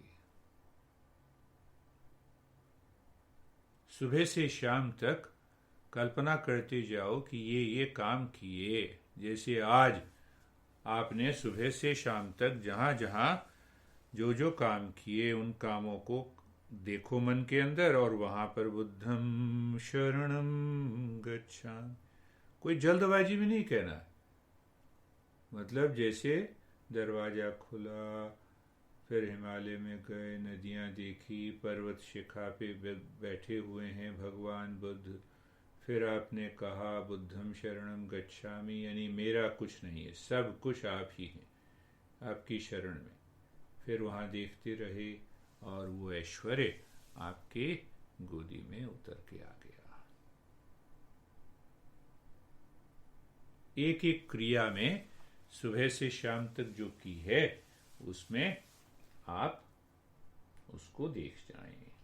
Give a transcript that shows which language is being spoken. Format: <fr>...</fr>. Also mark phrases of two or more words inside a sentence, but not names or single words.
<hi>सुबह से शाम तक कल्पना करते जाओ कि ये काम किए। जैसे आज आपने सुबह से शाम तक जहां जहां जो जो काम किए, उन कामों को देखो मन के अंदर, और वहां पर</hi> <pi>बुद्धम शरणम गच्छामि।</pi> <hi>कोई जल्दबाजी में नहीं कहना है। मतलब जैसे दरवाजा खुला, फिर हिमालय में गए, नदियां देखी, पर्वत शिखा पे बैठे हुए हैं भगवान बुद्ध, फिर आपने कहा</hi> <pi>बुद्धम शरणम गच्छामि,</pi> <hi>यानी मेरा कुछ नहीं है, सब कुछ आप ही हैं, आपकी शरण में। फिर वहां देखते रहे और वो ऐश्वर्य आपके गोदी में उतर के आ गया। एक एक क्रिया में सुबह से शाम तक जो की है, उसमें आप उसको देख जाएं।</hi>